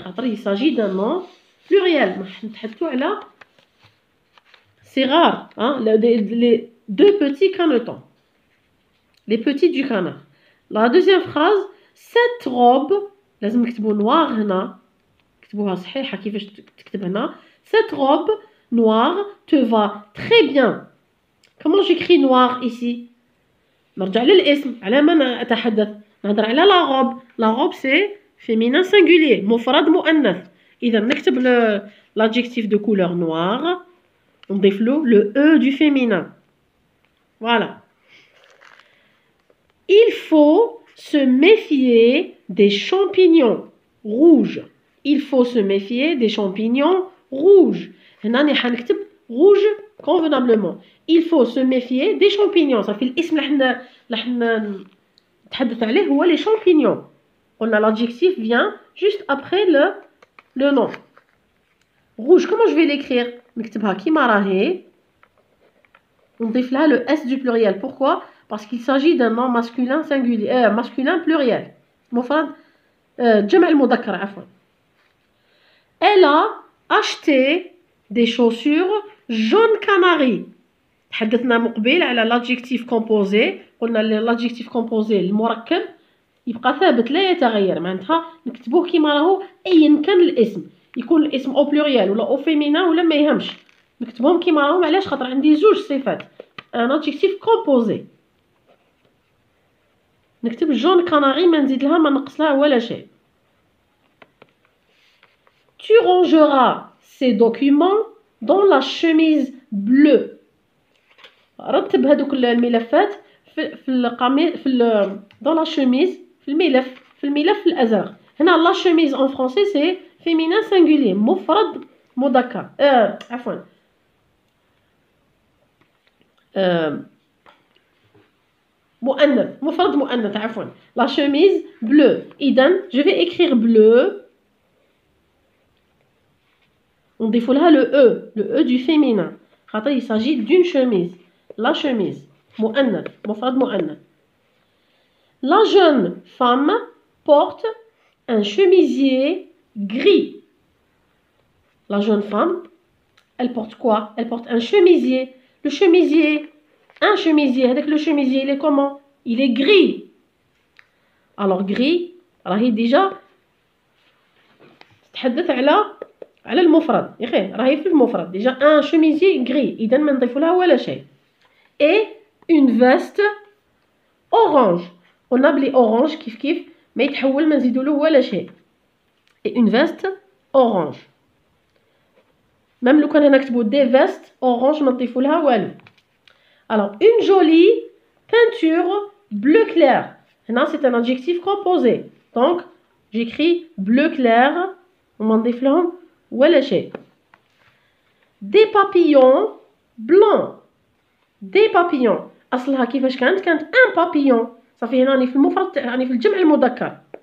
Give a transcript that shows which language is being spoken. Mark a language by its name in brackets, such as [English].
[Arabic] خاطر [French] il s'agit d'un nom pluriel. [Arabic] نتحدثوا على صغار. [French] Les deux petits canetons. Les petits du canard. La deuxième phrase, cette robe, [Arabic] لازم نكتبوا [French] noir هنا. [Arabic] كتبوها صحيحة كيفاش تكتب هنا. [French] Cette robe noire te va très bien. Comment j'écris noir ici? [Arabic] نرجع للاسم. على من أتحدث؟ نهضر على la robe. [French] La robe c'est féminin singulier. [Arabic] مفرد مؤنث. إذا نكتب [French] l'adjectif de couleur noire. [Arabic] نضيف له [French] le E du féminin. Voilà. Il faut se méfier des champignons rouges. Il faut se méfier des champignons rouges. [Arabic] هنا نحن نكتب rouge convenablement. [French] Il faut se méfier des champignons. [Arabic] صافي الاسم اللي حنا نتحدث عليه هو les champignons. [French] قلنا l'adjectif vient juste après le nom. Rouge, comment je vais l'écrire? [Arabic] نكتبها كيما راهي. [French] نضيف لها le S du pluriel. Pourquoi? Parce qu'il s'agit d'un nom masculin singulier, masculin pluriel. [Arabic] مفرد جمع المذكر عفوا. [French] Elle a acheté des chaussures jaune canari. [Arabic] تحدثنا مقبل على [French] l'adjectif composé. [Arabic] قلنا l'adjectif composé المركب يبقى ثابت لا يتغير. معناتها نكتبوه كيما راهو أيا كان الاسم. يكون الاسم [French] او بلوريال [Arabic] ولا او فيمينا ولا ما يهمش. نكتبهم كيما راهم. علاش؟ خاطر عندي زوج صفات. [French] ان adjectif composé. [Arabic] نكتب [French] جون كاناري [Arabic] ما نزيد لها ما نقص لها ولا شيء. [French] Tu rangeras ces documents dans la chemise bleue. [Arabic] رتب هذوك الملفات في القميص [French] dans la chemise [Arabic] في الملف الازرق. [French] هنا la chemise en français c'est féminin singulier [Arabic] مفرد مذكر. عفوا مؤنث مفرد مؤنث عفوا. [French] la chemise bleue. إذن je vais écrire bleu. [Arabic] نضيف لها [French] le E du féminin. [Arabic] خاطر [French] il s'agit d'une chemise. [Arabic] La chemise مؤنث مفرد مؤنث. [French] La jeune femme porte un chemisier gris. La jeune femme, elle porte quoi? Elle porte un chemisier. Le chemisier, un chemisier, avec le chemisier, il est comment? Il est gris. Alors gris, [Arabic] راهي déjà تتحدث على المفرد يا اخي راهي في المفرد [French] déjà un chemisier gris [Arabic] اذا ما نضيفوا لها ولا شيء. [French] Et une veste orange. [Arabic] قلنا بلي orange كيف ما يتحول ما نزيدوا له ولا شيء. [French] Et une veste orange. [Arabic] même لو كان هنا نكتبوا [French] des vestes orange [Arabic] ما نضيفوا لها والو. [French] Alors une jolie peinture bleu clair. هنا c'est un adjectif composé. Donc j'écris bleu clair [Arabic] وما نضيف لهم ولا شيء. [French] Des papillons blancs. Des papillons. [Arabic] أصلها كيفاش كانت [French] un papillon. [Arabic] صافي هنا راني في المفرد راني في الجمع المذكر.